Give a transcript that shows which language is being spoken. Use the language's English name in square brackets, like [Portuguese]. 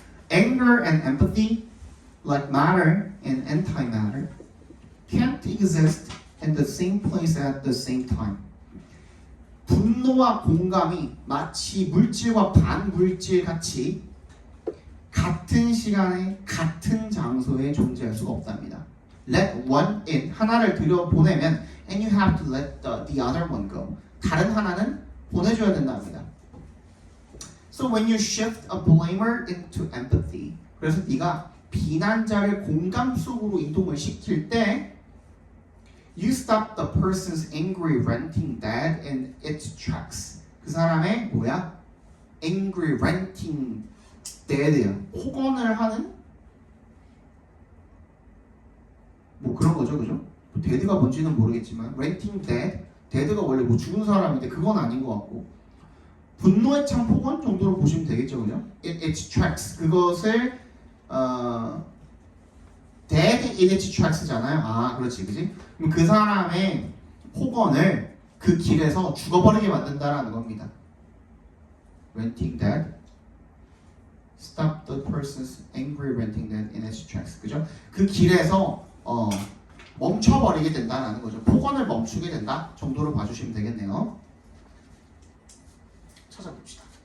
[English] Anger and empathy, like matter and antimatter, can't exist in the same place at the same time. [Korean] 분노와 공감이 마치 물질과 반물질 같이 같은 시간에 같은 장소에 존재할 수가 없답니다. [English] Let one in, [Korean] 하나를 들여보내면 [English] and you have to let the other one go. [Korean] 다른 하나는 보내줘야 된답니다. [English] So when you shift a blamer into empathy, [Korean] 그래서 네가 비난자를 공감 속으로 이동을 시킬 때 [English] you stop the person's angry ranting dead in its tracks. [Korean] 그 사람의 뭐야? [English] angry ranting dead [Korean] 야. 폭언을 하는 뭐 그런 거죠, 그죠? dead가 뭔지는 모르겠지만 [English] ranting dead, [Korean] dead가 원래 뭐 죽은 사람인데 그건 아닌 것 같고 분노의 창 폭언 정도로 보시면 되겠죠, 그죠? [English] in its tracks, [Korean] 그것을 [English] dead in its tracks잖아요. [Korean] 아, 그렇지, 그지? 그럼 그 사람의 폭언을 그 길에서 죽어버리게 만든다라는 겁니다. [English] ranting dead, stop the person's angry ranting dead in its tracks, 그죠? [Korean] 그 길에서 멈춰버리게 된다라는 거죠. 폭언을 멈추게 된다 정도로 봐주시면 되겠네요. 찾아봅시다.